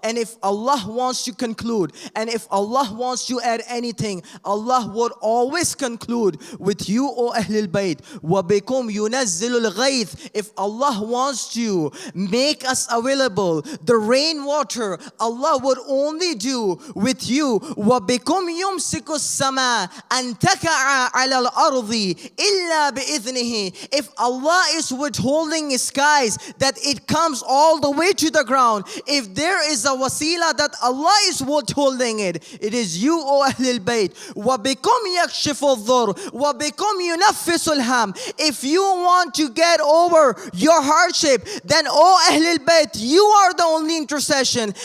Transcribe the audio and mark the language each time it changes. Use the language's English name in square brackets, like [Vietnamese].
[English] And if Allah wants to conclude, and if Allah wants to add anything, Allah would always conclude with you, O Ahlul Bayt. [Arabic] وَبِكُمْ يُنَزِّلُ الْغَيْثِ. [English] If Allah wants to make us available the rainwater, Allah would only do with you. [Arabic] وَبِكُمْ يُمْسِكُ السَّمَاءَ أَن أن تقع على الأرض إلا بإذنه. [English] If Allah is withholding His skies, that it comes all the way to the ground. If there is a wasila that Allah is withholding it, it is you, O Ahlul Bayt. [Arabic] وَبِكُمْ يَكْشِفُ الضُّرُّ وَبِكُمْ يُنَفِّسُ الْهَمَّ. [English] If you want to get over your hardship, then O Ahlul Bayt, you are the only intercession.